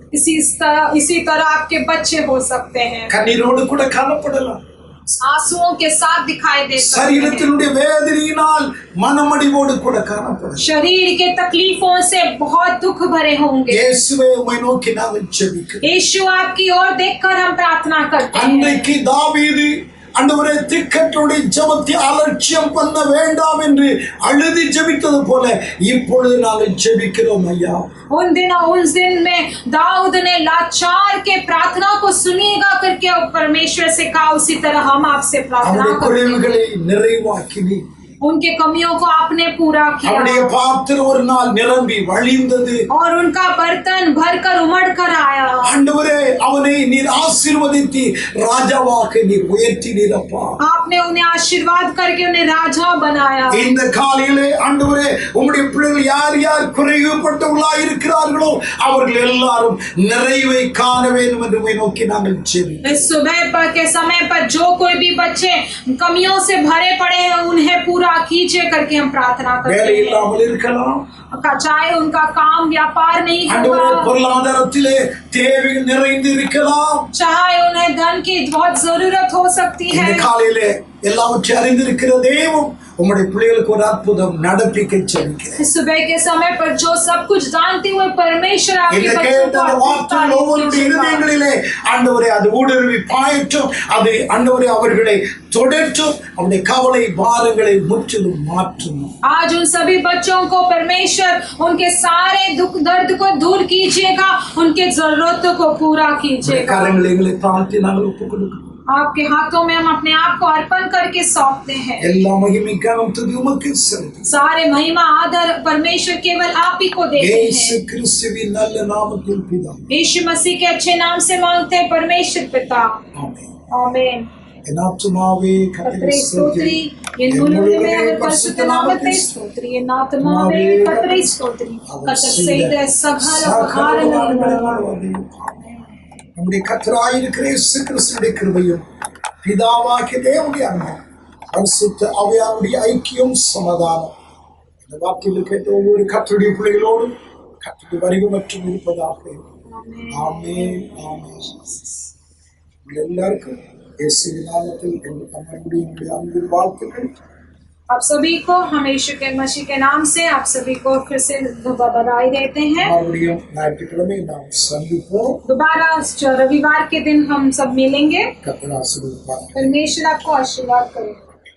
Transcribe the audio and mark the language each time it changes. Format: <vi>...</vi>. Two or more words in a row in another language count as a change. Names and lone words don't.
<hi>इसी तरह आपके बच्चे हो सकते हैं,</hi> <ta>கண்ணீரோடு கூட காணப்படலாம்.</ta> <hi>आंसुओं के साथ दिखाई दे सकते हैं,</hi> <ta>சரீரத்தினுடைய வேதனையினால் மனமடிவோடு கூட காணப்படலாம்.</ta> <hi>शरीर के तकलीफों से बहुत दुख भरे होंगे।</hi> <ta>இயேசுவே, உம்மை நோக்கி நாங்கள் ஜெபிக்கிறோம்.</ta> <hi>यीशु आपकी ओर देखकर हम प्रार्थना करते हैं।</hi> <ta>அன்றைக்கு தாவீது ஆண்டவரே திக்கற்றோடு ஜெபத்தை அலட்சியம் பண்ண வேண்டாம் என்று அழுதி ஜெபித்தது போல இப்பொழுது நாங்கள் ஜெபிக்கிறோம் ஐயா.</ta> <hi>उस दिन में दाऊद ने लाचार के प्रार्थना को सुनिएगा करके परमेश्वर से कहा, उसी तरह हम आपसे प्रार्थना</hi> <ta>அவருடைய</ta> <hi>करते हैं।</hi> <ta>குறைவுகளை நிறைவாக்கினி.</ta> <hi>उनके कमियों को आपने पूरा</hi> <ta>அவருடைய</ta> <hi>किया</hi> <ta>பாத்திரம் ஒரு நாள் நிரம்பி வழிந்தது.</ta> <hi>और उनका बर्तन भरकर उमड़ कर आया।</hi> <ta>ஆண்டவரே, அவனை நீர் ஆசீர்வதித்து ராஜாவாக நீர் உயர்த்தினீர் அப்பா.</ta> <hi>आपने उन्हें आशीर्वाद करके उन्हें राजा बनाया।</hi> <ta>இந்த காலையிலே ஆண்டவரே, உம்முடைய பிள்ளைகள் யார் யார் குறைவுபட்டவர்களாய் இருக்கிறார்களோ அவர்கள் எல்லாரும் நிறைவை காண வேண்டும் என்று உம்மை நோக்கி நாங்கள் ஜெபிக்கிறோம்.</ta> <hi>इस सुबह पर के समय पर जो कोई भी बच्चे कमियों से भरे पड़े हैं, उन्हें पूरा कीजिए करके हम प्रार्थना करते</hi> <ta>வேலை</ta> <hi>हैं।</hi> <ta>இல்லாமல் இருக்கலாம்.</ta> <hi>चाहे उनका काम व्यापार नहीं</hi> <ta>ஆண்டவரே,</ta> <hi>होगा,</hi> <ta>பொருளாதாரத்திலே தேவைகள் நிறைந்து இருக்கலாம்.</ta> <hi>चाहे उन्हें धन की बहुत जरूरत हो सकती</hi> <ta>இந்த</ta> <hi>है।</hi> <ta>காலையிலே எல்லாவற்றையும் அறிந்திருக்கிற தேவன் உம்முடைய பிள்ளைகளுக்கு ஒரு அற்புதம் நடப்பிக்க ஜெபிக்கிறேன்.</ta> <hi>इस सुबह के समय पर जो सब कुछ जानते हुए परमेश्वर आपके</hi> <ta>இந்த</ta> <hi>बच्चों</hi> <ta>கேட்ட</ta> <hi>को</hi> <ta>அந்த வார்த்தைகள் ஒவ்வொருடைய இருதயங்களிலே ஆண்டவரே அது ஊடுருவி பாயற்றும். அது ஆண்டவரே அவர்களை தொடற்றும். அவருடைய கவலை பாரங்களை முற்றிலும் மாற்றும்.</ta> <hi>आज उन सभी बच्चों को परमेश्वर उनके सारे दुख दर्द को दूर कीजिएगा, उनके जरूरतों को पूरा कीजिएगा।</hi> <ta>கரங்களை எங்களை தாழ்த்தி நாங்கள் ஒப்புக் கொடுக்கிறோம்.</ta> <hi>आपके हाथों में हम अपने आप को अर्पण करके सौंपते हैं।</hi> <ta>எல்லா மகிமை கனம் துதி உமக்கு செலுத்துகிறோம்.</ta> <hi>सारे महिमा आदर परमेश्वर केवल आप ही को देते</hi> <ta>இயேசு</ta> <hi>हैं।</hi> <ta>கிறிஸ்துவின் நல்ல நாமத்தில் பிதாவே.</ta> <hi>यीशु मसीह के अच्छे नाम से मांगते हैं परमेश्वर पिता,</hi> <ta>ஆமென்.</ta> <hi>आमीन।</hi> <ta>என் ஆத்துமாவே கர்த்தரை स्तोत्री, ஸ்தோத்திரி. ये मुल्ले में அவர் பரிசுத்த நாமத்தை ஸ்தோத்திரி, என் ஆத்துமாவே கர்த்தரை ஸ்தோத்திரி, கர்த்தர் செய்த சகல உபகாரங்களையும் நம்முடைய கர்த்தராயிருக்கிற இயேசு கிறிஸ்துவின் கிருபையும் பிதாவாகிய தேவனுடைய அன்பும் பரிசுத்த ஆவியானவருடைய ஐக்கியம் சமாதானம் இந்த வார்த்தையில் கேட்ட ஒவ்வொரு கர்த்தருடைய பிள்ளைகளோடும் கர்த்தருடைய வருகை மற்றும் இருப்பதாக. ஆமென், ஆமென். உங்கள் எல்லாருக்கும் இயேசுவின் நாமத்தில் என்னுடைய அன்பின் வாழ்த்துக்கள்.</ta> <hi>आप सभी को हम यीशु के मसीह के नाम से आप सभी को फिर से बधाई देते हैं।</hi> <ta>மறுபடியும் ஞாயிற்றுக்கிழமை நாம் சந்திப்போம்.</ta> <hi>दोबारा रविवार के दिन हम सब मिलेंगे।</hi> <ta>கர்த்தர் ஆசீர்வதிப்பார்.</ta> <hi>परमेश्वर आपको आशीर्वाद करे।</hi>